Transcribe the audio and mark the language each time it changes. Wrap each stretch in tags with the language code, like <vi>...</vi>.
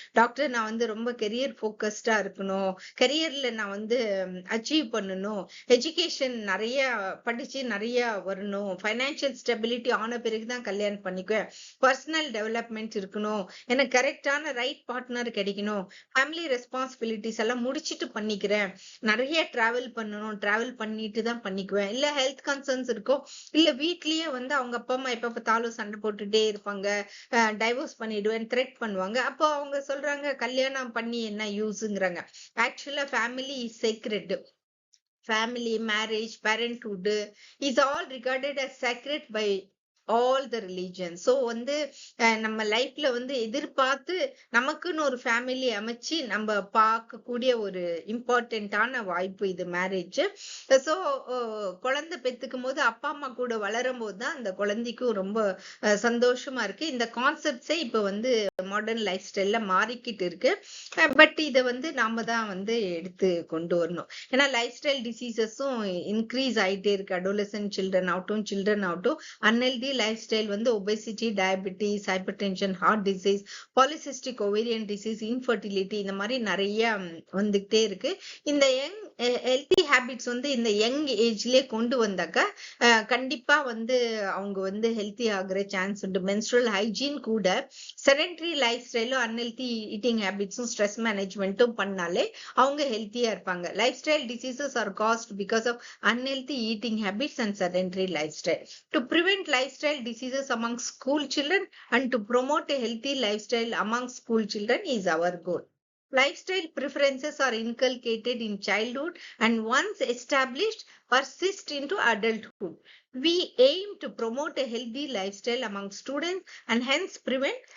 <ta>Doctor நான் வந்து ரொம்ப கெரியர் ஃபோக்கஸ்டா இருக்கணும், கெரியர்ல நான் வந்து அச்சீவ் பண்ணணும், எஜுகேஷன் நிறைய படிச்சு நிறைய வரணும், ஃபைனான்சியல் ஸ்டெபிலிட்டி ஆன பிறகுதான் கல்யாணம் பண்ணிக்குவேன், பர்சனல் டெவலப்மெண்ட் இருக்கணும், எனக்கு கரெக்டான ரைட் பார்ட்னர் கிடைக்கணும், ஃபேமிலி ரெஸ்பான்சிபிலிட்டிஸ் எல்லாம் முடிச்சிட்டு பண்ணிக்கிறேன், நிறைய டிராவல் பண்ணணும், டிராவல் பண்ணிட்டு தான் பண்ணிக்குவேன், இல்ல ஹெல்த் கன்சர்ன்ஸ் இருக்கும், இல்ல வீட்லயே வந்து அவங்க அப்பா அம்மா எப்ப பார்த்தாலும் சண்டை போட்டுட்டே இருப்பாங்க, டைவோர்ஸ் பண்ணிடுவேன் த்ரெட் பண்ணுவாங்க. அப்போ அவங்க சொல்றாங்க கல்யாணம் பண்ணி என்ன யூஸ்ங்கிறாங்க. ஆக்சுவலா</ta> <en>Family is sacred. Family, marriage, parenthood is all regarded as sacred by all the religions.</en> <ta>So வந்து நம்ம லைஃப்ல வந்து எதிர்பார்த்து நமக்குன்னு ஒரு ஃபேமிலி அமைச்சு நம்ம பார்க்கக்கூடிய ஒரு இம்பார்ட்டன்டான வாய்ப்பு இது மேரேஜ். ஸோ குழந்தை பெத்துக்கும் போது அப்பா அம்மா கூட வளரும் போது தான் அந்த குழந்தைக்கும் ரொம்ப சந்தோஷமா இருக்கு. இந்த கான்செப்ட்ஸே இப்போ வந்து மாடர்ன் லைஃப் ஸ்டைல்ல மாறிக்கிட்டு இருக்கு. பட் இதை வந்து நாம தான் வந்து எடுத்து கொண்டு வரணும். ஏன்னா லைஃப் ஸ்டைல் டிசீசஸும் இன்க்ரீஸ் ஆயிட்டே இருக்கு. அடோலசன்ட் சில்ட்ரன் ஆகட்டும், சில்ட்ரன் ஆகட்டும், அன்ஹெல்தி லைஃப் ஸ்டைல் வந்து obesity, diabetes, hyper tension, heart disease, polycystic ovarian disease, infertility இந்த மாதிரி நிறைய வந்துகிட்டே இருக்கு. இந்த யங் ஹெல்த்தி ஹேபிட்ஸ் வந்து இந்த யங் ஏஜ்லயே கொண்டு வந்தாக்க கண்டிப்பா வந்து அவங்க வந்து ஹெல்த்தி ஆகுற சான்ஸ் உண்டு. மென்ஸ்ட்ரல் ஹைஜீன் கூட sedentary life ஸ்டைலும் unhealthy eating ஹேபிட்ஸும் stress மேனேஜ்மெண்ட்டும் பண்ணாலே அவங்க ஹெல்த்தியா இருப்பாங்க.</ta> <en>Lifestyle diseases are caused because of unhealthy eating habits and sedentary lifestyle. To prevent lifestyle diseases among school children and to promote a healthy lifestyle among school children is our goal. Lifestyle preferences are inculcated in childhood and once established persist into adulthood. We aim to promote a healthy lifestyle among students and hence prevent</en>